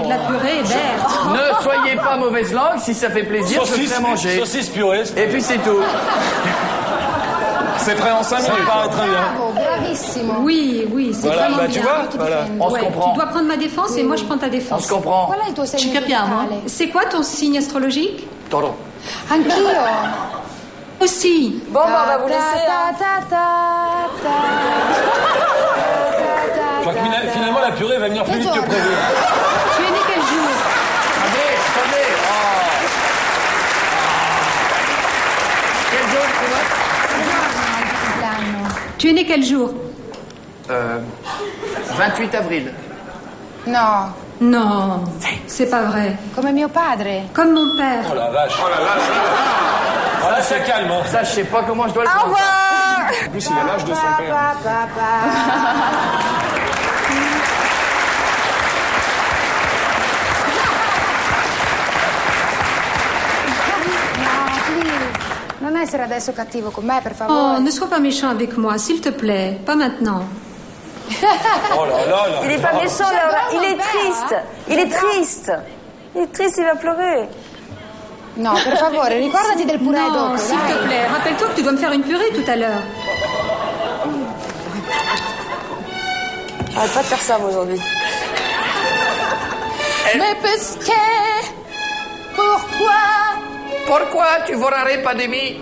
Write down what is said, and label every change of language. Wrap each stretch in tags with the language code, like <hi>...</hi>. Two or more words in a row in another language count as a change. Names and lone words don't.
<fr>avec de la purée, berge. ne soyez pas mauvaise langue, si ça fait plaisir, je ferai manger. Saucisse purée. Et puis c'est tout. C'est prêt en 5 Ça me minutes. paraît très bien.</fr> <it>Bravo, bravissimo.</it> <fr>Oui, oui, c'est Voilà, vraiment bah, bien. tu vois,</fr> <it>Io ti</it> <fr>voilà.</fr> <it>difendo.</it> <fr>On se Ouais, comprend. tu dois prendre ma défense et moi je prends ta On défense. se comprend.</fr> <it>Qual è il tuo segno Ci capiamo? zodiacale?</it> <fr>C'est quoi ton signe astrologique? Taureau.</fr> <it>Anch'io.</it> <fr>Aussi. Bon, bah, on va vous laisser. hein. Je crois que finalement, la purée va venir plus vite que prévu. Tu es né quel jour? Attendez, attendez. Oh. Quel jour, c'est vrai?</fr> <it>L'anno.</it> <fr>Tu es né quel jour? 28 avril.</fr> <it>No,</it> <fr>Non, c'est pas vrai.</fr> <it>come mio padre.</it> <fr>Comme mon père. Oh la vache. Voilà, ça calme. Hein. Ça, je sais pas comment je dois le Au faire. revoir. En plus, il a l'âge de son père.</fr> <en>No, please.</en> <it>Non essere adesso cattivo con me, per</it> <fr>Oh,</fr> <it>favore.</it> <fr>ne sois pas méchant avec moi, s'il te plaît. Pas maintenant. Oh là là là. Il est pas méchant, Laura. Il est mon père, triste. hein. Il est triste. Il est triste, il va pleurer.</fr> <it>No, per favore, ricordati del purè</it> <fr>Non,</fr> <it>dopo,</it> <fr>s'il te</fr> <it>dai.</it> <fr>plaît. Rappelle-toi que tu dois me faire une purée tout à l'heure. Arrête pas de faire ça, moi, aujourd'hui. Mais parce que... Pourquoi? Pourquoi tu vorrei pas de mi?</fr>